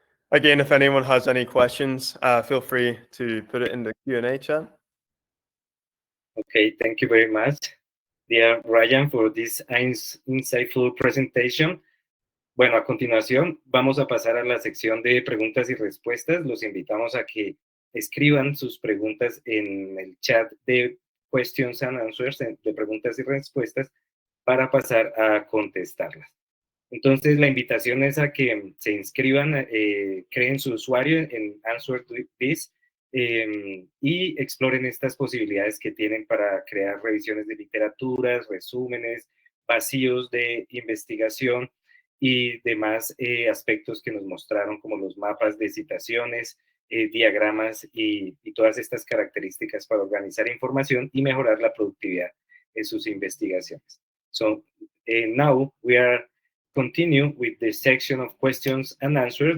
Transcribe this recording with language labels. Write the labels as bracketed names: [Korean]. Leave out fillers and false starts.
[English] Again, if anyone has any questions, feel free to put it in the Q&A chat. Okay, thank you very much, dear Ryan, for this insightful presentation. [Spanish] Bueno, a continuación vamos a pasar a la sección de preguntas y respuestas. Los invitamos a que escriban sus preguntas en el chat de [English] questions and answers, [Spanish] de preguntas y respuestas, para pasar a contestarlas. Entonces, la invitación es a que se inscriban, creen su usuario en AnswerThis y exploren estas posibilidades que tienen para crear revisiones de literaturas, resúmenes, vacíos de investigación y demás aspectos que nos mostraron, como los mapas de citaciones, diagramas y todas estas características para organizar información y mejorar la productividad de sus investigaciones. [English] So, now we are continue with the section of questions and answers.